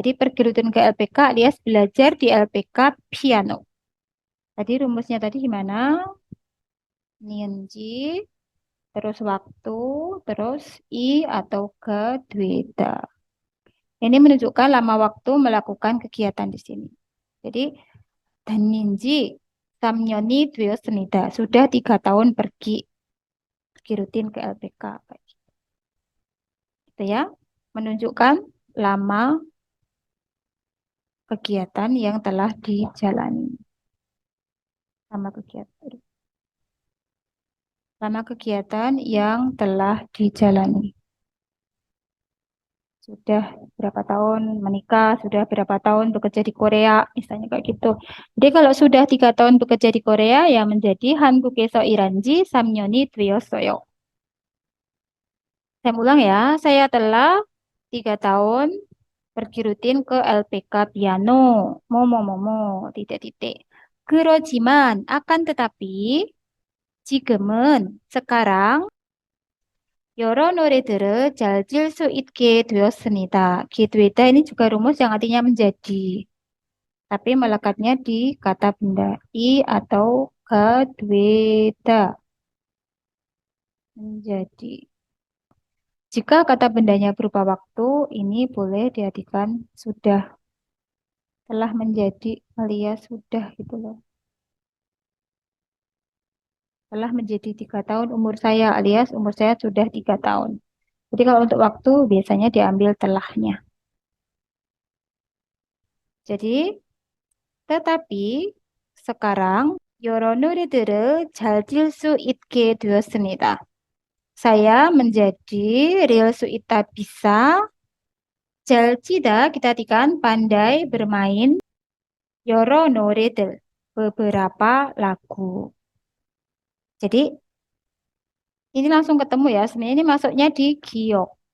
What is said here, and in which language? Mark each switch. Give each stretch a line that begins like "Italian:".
Indonesian: Jadi pergi rutin ke LPK alias belajar di LPK piano. Tadi rumusnya tadi gimana? Nianji, terus waktu, terus I atau ke dueda. Ini menunjukkan lama waktu melakukan kegiatan di sini.
Korean: Jadi 다닌지 3년이 되었습니다.
Indonesian: Sudah 3 tahun pergi rutin ke LPK. Gitu ya. Menunjukkan lama kegiatan yang telah dijalani. Lama kegiatan. Lama kegiatan yang telah dijalani. Sudah berapa tahun menikah, sudah berapa tahun bekerja di Korea, misalnya kayak gitu. Jadi kalau sudah 3 tahun bekerja di Korea, ya menjadi
Korean: 한국에서 일한 지 3년이 되었어요.
Indonesian: Saya ulang ya, saya telah 3 tahun pergi rutin ke LPK piano. Momo, titik-titik.
Korean: 그러지만,
Indonesian: akan tetapi,
Korean: 지금은,
Indonesian: sekarang,
Korean: 여러 노래들을 잘 질 수 있게 되었습니다.
Indonesian: 기되다 ini juga rumus yang artinya menjadi. Tapi melekatnya di kata benda. I atau kedweda. Menjadi. Jika kata bendanya berupa waktu, ini boleh diartikan sudah. Telah menjadi alias sudah gitu loh. Telah menjadi 3 tahun umur saya alias umur saya sudah 3 tahun. Jadi kalau untuk waktu biasanya diambil telahnya. Jadi, tetapi sekarang
Korean: 여러 노래들을 잘 질 수 있게 되었습니다.
Indonesian: Saya menjadi real suita bisa
Korean: 잘 치다
Indonesian: kita artikan pandai bermain
Korean: 여러 노래들
Indonesian: beberapa lagu. Jadi ini langsung ketemu ya. Sebenarnya ini masuknya di giok.